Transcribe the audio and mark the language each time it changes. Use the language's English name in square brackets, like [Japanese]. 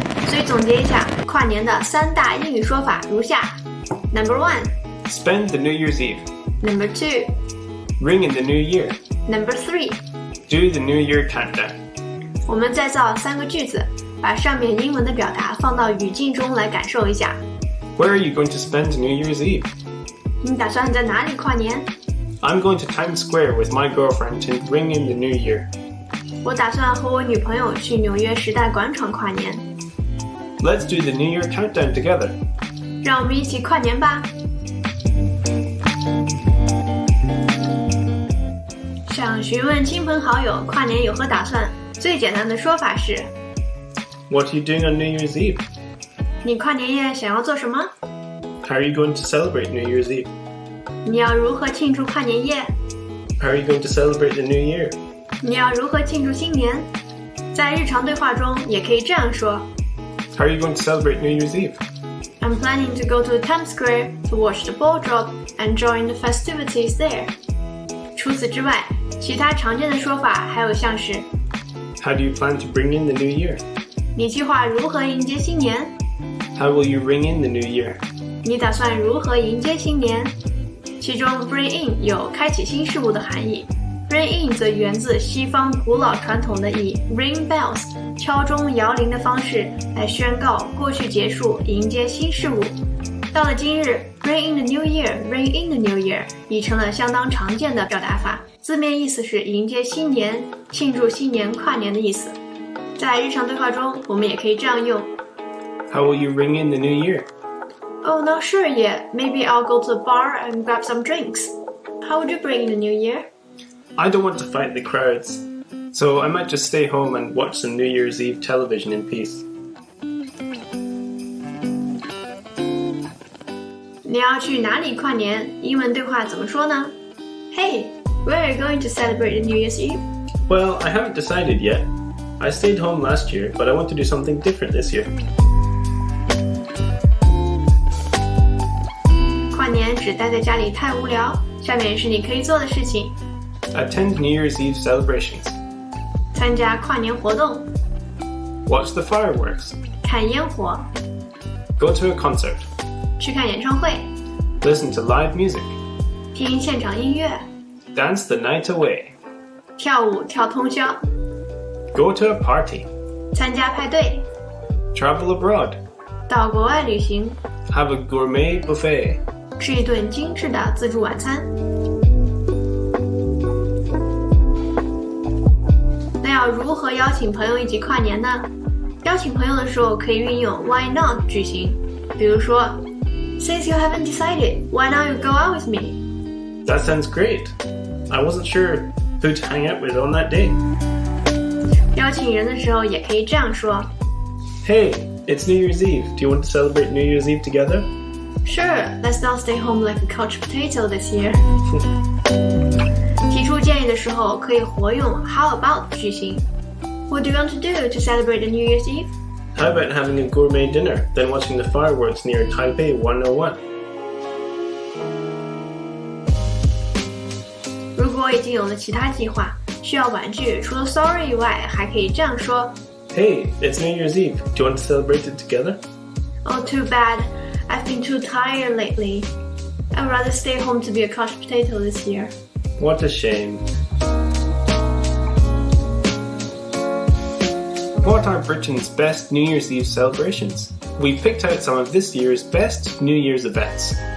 [Chinese] 所以总结一下跨年的3大英语说法如下。 [English] Number 1 Spend the New Year's Eve， Number 2 Ring in the New Year， Number 3 Do the New Year countdown。 [Chinese] 我们再造3个句子，把上面英文的表达放到语境中来感受一下。 [English] Where are you going to spend New Year's Eve？ [Chinese] 你打算在哪里跨年？ [English] I'm going to Times Square with my girlfriend to ring in the New Year。 [Chinese] 我打算和我女朋友去纽约时代广场跨年。 [English] Let's do the New Year countdown together。 [Chinese] 让我们一起跨年吧。想询问亲朋好友跨年有何打算，最简单的说法是 [English] What are you doing on New Year's Eve？ [Chinese] 你跨年夜想要做什么？ [English] How are you going to celebrate New Year's Eve？ [Chinese] 你要如何庆祝跨年夜？ [English] How are you going to celebrate the New Year？ [Chinese] 你要如何庆祝新年？在日常对话中也可以这样说 [English] How are you going to celebrate New Year's Eve？ I'm planning to go to Times Square to watch the ball drop and join the festivities there。 [Chinese] 除此之外，其他常见的说法还有像是 [English] How do you plan to bring in the New Year？ [Chinese] 你计划如何迎接新年？ [English] How will you ring in the New Year？ [Chinese] 你打算如何迎接新年？其中 bring in 有开启新事物的含义， ring in 则源自西方古老传统的以 ring bells 敲钟摇铃的方式来宣告过去结束，迎接新事物。到了今日 [English] ring in the new year ring in the new year [Chinese] 已成了相当常见的表达法，字面意思是迎接新年，庆祝新年，跨年的意思。在日常对话中我们也可以这样用 [English] How will you ring in the New Year？ Oh, not sure yet. Maybe I'll go to the bar and grab some drinks. how would you bring in the new year? I don't want to fight the crowds, so I might just stay home and watch some New Year's Eve television in peace. [Chinese] 你要去哪里跨年？英文对话怎么说呢？ [English] Hey, where are you going to celebrate the New Year's Eve? Well, I haven't decided yet. I stayed home last year, but I want to do something different this year. [Chinese] 跨年只待在家里太无聊，下面是你可以做的事情。 [English] Attend New Year's Eve celebrations. [Chinese] 参加跨年活动， [English] Watch the fireworks. [Chinese] 看烟火， [English] Go to a concert. [Chinese] 去看演唱会， [English] Listen to live music. [Chinese] 听现场音乐， [English] Dance the night away. [Chinese] 跳舞跳通宵， [English] Go to a party. [Chinese] 参加派对， [English] Travel abroad. [Chinese] 到国外旅行， [English] Have a gourmet buffet. [Chinese] 吃一顿精致的自助晚餐。那要如何邀请朋友一起跨年呢？邀请朋友的时候可以运用 Why not 句型，比如说 [English] Since you haven't decided, why not you go out with me? That sounds great. I wasn't sure who to hang out with on that day. [Chinese] 邀请人的时候也可以这样说 [English] Hey, it's New Year's Eve. Do you want to celebrate New Year's Eve together? Sure, let's not stay home like a couch potato this year. [Chinese] 提出建议的时候可以活用 How about 句型。 [English] What do you want to do to celebrate the New Year's Eve? How about having a gourmet dinner, then watching the fireworks near Taipei 101? [Chinese] 如果已经有了其他计划，需要婉拒，除了 sorry 以外，还可以这样说 [English] Hey, it's New Year's Eve. Do you want to celebrate it together? Oh, too bad. I've been too tired lately. I'd rather stay home to be a couch potato this year. What a shame. What are Britain's best New Year's Eve celebrations? We've picked out some of this year's best New Year's events.